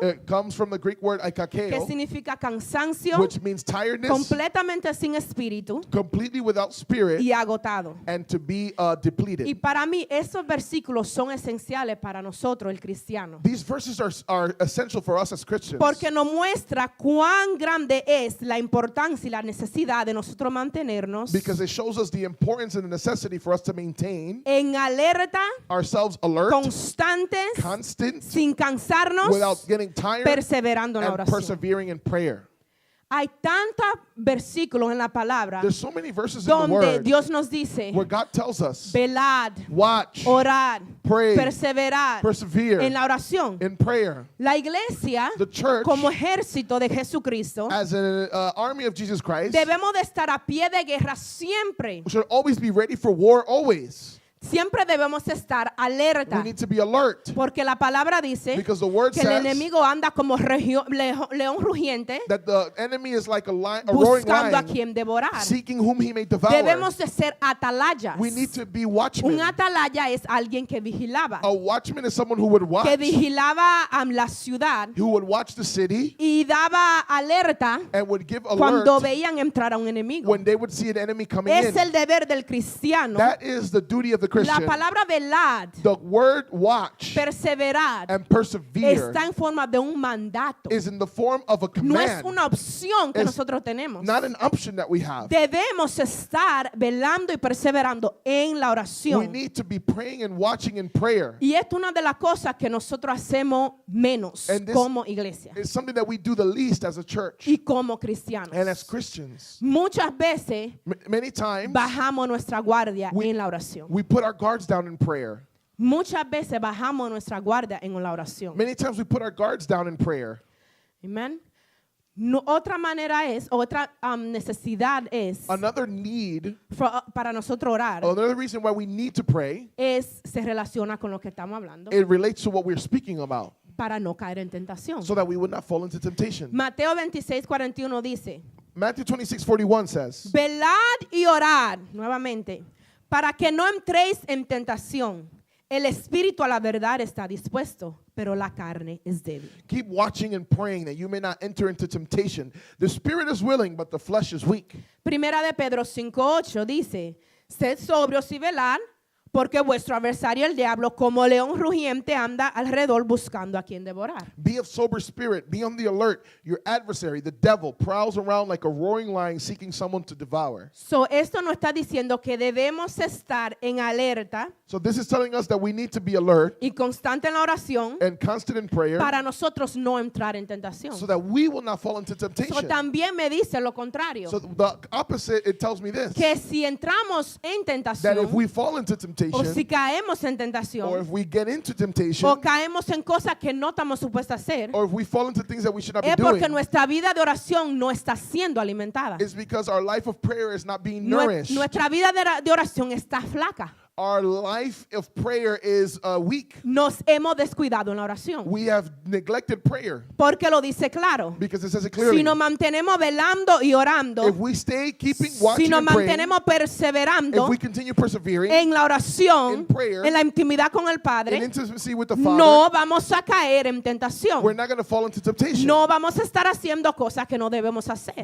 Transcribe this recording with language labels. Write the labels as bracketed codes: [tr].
[en] it comes from the Greek word [es] que aikakeo, significa cansancio, [en] which means tiredness, [es] completamente sin espíritu [en] completely without spirit, [es] y agotado. [en] and to be depleted. [es] Y para mí esos versículos son esenciales para nosotros, el cristiano. [en] These verses are essential for us as Christians [es] Porque nos muestra cuán grande es la importancia y la necesidad de nosotros mantenernos [en] because it shows us the importance and the necessity for us to maintain [es] en alerta, [en] ourselves alert, [es] constantes, [en] constant, [es] sin cansarnos, [en] without getting tired, [es] perseverando en la [en] and [es] oración. [en] persevering in prayer. [es] Hay tantos versículos en la palabra [en] There's so many verses in the [es] donde [en] Word [es] Dios nos dice, [en] where God tells us, [es] velad, [en] watch, [es] orar, [en] pray, [es] perseverar [en] persevere [es] en la oración. [en] in prayer. [es] La iglesia, [en] The church, [es] como ejército de Jesucristo, [en] as an army of Jesus Christ, [es] debemos de estar a pie de guerra siempre. [en] should always be ready for war, always. [es] Siempre debemos estar alerta. [en] We need to be alert [es] Porque la palabra dice [en] because the Word [es] que el [en] says [es] enemigo anda como león rugiente [en] that the enemy is like a roaring [es] buscando a [en] lion, [es] quien devorar. [en] seeking whom he may devour. [es] Debemos de ser atalayas. [en] We need to be [es] Un [en] watchmen. [es] atalaya es alguien que vigilaba. [en] A watchman is someone who would watch, [es] Que vigilaba la ciudad [en] who would watch the city [es] y daba alerta [en] and would give [es] cuando [en] alert [es] veían entrar a un enemigo. [en] when they would see an enemy coming [es] Es [en] in. [es] el deber del cristiano. [en] That is the duty of the [es] La [en] Christian. [es] palabra velad, [en] The word watch [es] perseverar, [en] and persevere [es] está en forma de un mandato. [en] is in the form of a [es] No es [en] command, [es] una opción que Es nosotros tenemos. [en] not an option that we have. [es] Debemos estar velando y perseverando en la [en] We [es] oración. [en] need to be praying and watching in prayer. [es] Y esto es una de las cosas que nosotros hacemos menos [en] And this [es] como iglesia [en] It's something that we do the least as a church [es] y como cristianos. [en] and as Christians. [es] Muchas veces [en] Many times [es] bajamos nuestra guardia [en] We- [es] en la oración. [en] we put put our guards down in prayer. [es] Muchas veces bajamos nuestra guardia en la oración. [en] Many times we put our guards down in prayer. [es] Amen. No, otra manera es, otra necesidad es, [en] Another need, [es] para nosotros orar, [en] another reason why we need to pray, [es] se relaciona con lo que estamos hablando, [en] it relates to what we're speaking about, [es] para no caer en tentación. [en] so that we would not fall into temptation. [es] Mateo 26:41 dice, [en] Matthew 26:41 says, [es] velad y orad, nuevamente, para que no entréis en tentación. El espíritu a la verdad está dispuesto, pero la carne es débil. [en] keep watching and praying that you may not enter into temptation. The spirit is willing, but the flesh is weak. [es] Primera de Pedro 5:8 dice, sed sobrios y velad, porque vuestro adversario el diablo como león rugiente anda alrededor buscando a quien devorar. [en] Be of sober spirit, be on the alert. Your adversary, the devil, prowls around like a roaring lion seeking someone to devour. [es] So, esto nos está diciendo que debemos estar en alerta [en] So this is telling us that we need to be alert [es] y constante en la oración [en] and constant in prayer [es] para nosotros no entrar en tentación. [en] so that we will not fall into So, temptation. [es] también me dice lo contrario, [en] So the opposite, it tells me this, [es] que si entramos en [en] that if [es] tentación [en] we fall into [es] o [en] temptation [es] si caemos en [en] or [es] tentación [en] if we get into temptation [es] o caemos en cosas que no estamos supuestos a hacer, [en] or if we fall into things that we should not be [es] es porque [en] doing, [es] nuestra vida de oración no está siendo alimentada. [en] it's because our life of prayer is not being [es] Nue- [en] nourished. [es] Nuestra vida de oración está flaca. [en] Our life of prayer is weak. [es] Nos hemos descuidado en la oración. [en] We have neglected prayer [es] Porque lo dice claro. [en] because it says it clearly. [es] Si nos mantenemos velando y orando, [en] If we stay keeping [es] si [en] watching [es] nos [en] and praying, [es] mantenemos perseverando [en] if we continue persevering [es] en la oración, [en] in prayer, [es] en la intimidad con el [en] in [es] Padre, [en] intimacy with the Father, [es] no vamos a caer en [en] we're [es] tentación. [en] not going to fall into temptation. [es] No vamos a estar haciendo cosas que no debemos hacer.